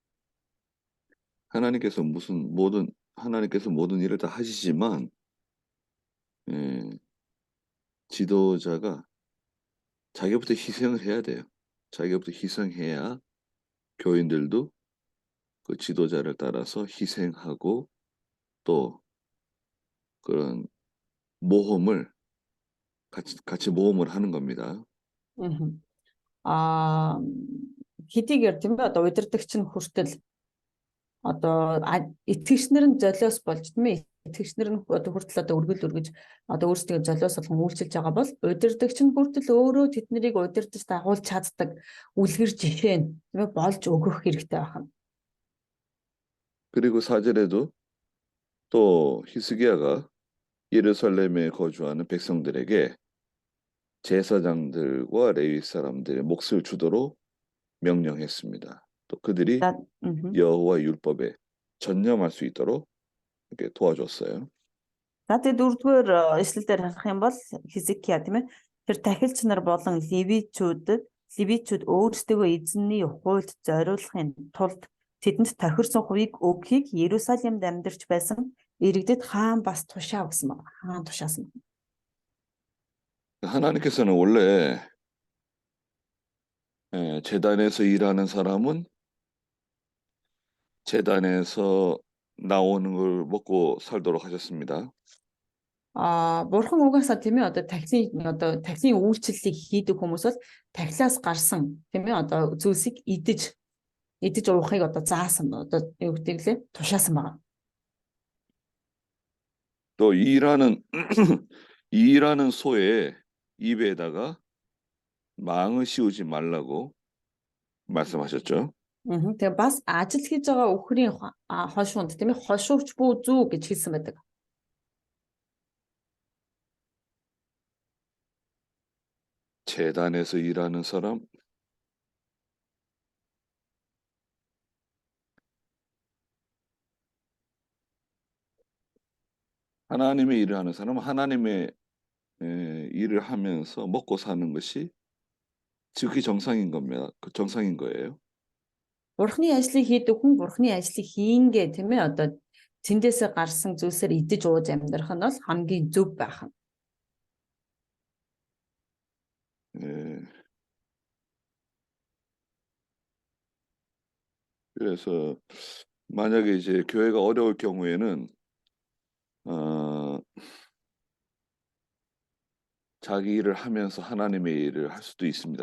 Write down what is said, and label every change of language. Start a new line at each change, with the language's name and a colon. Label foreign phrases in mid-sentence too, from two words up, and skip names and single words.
Korean: 하나님께서 모든 일을 다 하시지만 지도자가 자기부터 희생을 해야 돼요. 자기부터 희생해야 교인들도 그 지도자를 따라서 희생하고 또 그런 모험을 같이 모험을 하는 겁니다.
Mongolian: Хэдийгээр тийм ээ одоо удирдагч нь хүртэл одоо итгэгчнэр нь золиос болж тийм ээ итгэгчнэр нь одоо хүртэл одоо өргөл өргөж одоо өөрсдөө золиос болгон үйлчилж байгаа бол удирдагч нь хүртэл өөрөө тэднийг удирдах дагуулж чаддаг үлгэр жишээ нь тийм ээ болж өгөх хэрэгтэй байна.
Korean: 그리고 4절에도 또 히스기야가 예루살렘에 거주하는 백성들에게 제사장들과 레위 사람들의 몫을 주도록 명령했습니다. 또 그들이 여호와 율법에 전념할 수 있도록 이렇게 도와줬어요.
Mongolian: За тэгээд дөрөвдүгээр эшлэлээр харах юм бол Хизкия тийм ээ тэр тахилч нар болон левичүүд өөрсдөө эзний хуульд зориулахын тулд тэдэнд тохирсон хувийг өгөхийг Иерусалимд амьдарч байсан иргэдэд хаан бас тушаа өгсөн байна. хаан тушаасан.
Korean: 하나님께서는 원래 제단에서 일하는 사람은 제단에서 나오는 걸 먹고 살도록 하셨습니다.
Mongolian: Бурхан угаасаа тийм ээ одоо тахилын үйлчлэлийг хийдэг хүмүүс бол тахилаас гарсан тийм ээ одоо зүйлсийг идэж уухыг одоо заасан одоо юу гэдэг лээ тушаасан байна.
Korean: 또 이 일하는 이 일하는 소의 입에다가 망을 씌우지 말라고 말씀하셨죠.
Mongolian: Тэгээ бас ажил хийж байгаа үхрийн хошуунд тийм ээ хошуурч бүү зүү гэж хэлсэн байдаг.
Korean: 제단에서 일하는 사람, 하나님의 일을 하는 사람은 하나님의 일을 하면서 먹고 사는 것이 지극히 정상인 겁니다. 그 정상인 거예요.
Mongolian: Бурхны ажлыг хийдэг хүн бурхны ажлыг хийнгээ тийм ээ одоо тэндээсээ гарсан зүйлсээр идэж ууж амьдрах нь бол хамгийн зөв байх нь.
Korean: 예. 그래서 만약에 이제 교회가 어려울 경우에는 자기 일을 하면서 하나님의 일을 할 수도 있습니다.